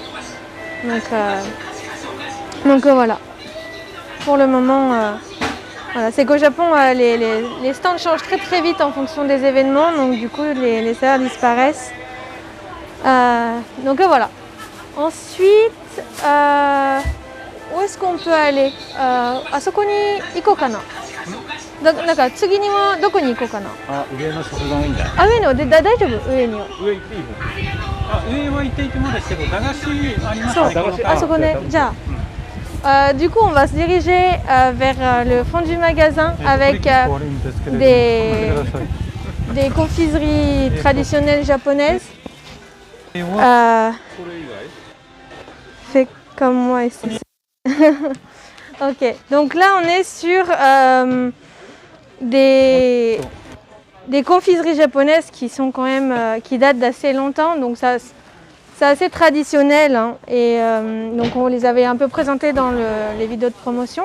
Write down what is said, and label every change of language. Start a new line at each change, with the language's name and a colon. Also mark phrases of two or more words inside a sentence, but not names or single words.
French: Donc voilà. Pour le moment, voilà. C'est qu'au Japon, les stands changent très très vite en fonction des événements. Donc du coup, les saveurs disparaissent. Donc voilà. Ensuite, où est-ce qu'on peut aller?
Japanese: あそこに行こうかな? なんか次にはどこに行こうかな。上の食堂いいんじゃない？あ、上ので大丈夫？上には。上行っていい方？上は行っていてもですけど、駄菓子ありますそう、ね。あそこね。じゃあ、
French: du coup, on va se diriger vers le fond du magasin avec des confiseries traditionnelles japonaises. Fais comme moi ici. Ok, donc là on est sur des confiseries japonaises qui sont quand même qui datent d'assez longtemps, donc ça c'est assez traditionnel hein, et donc on les avait un peu présentés dans les vidéos de promotion.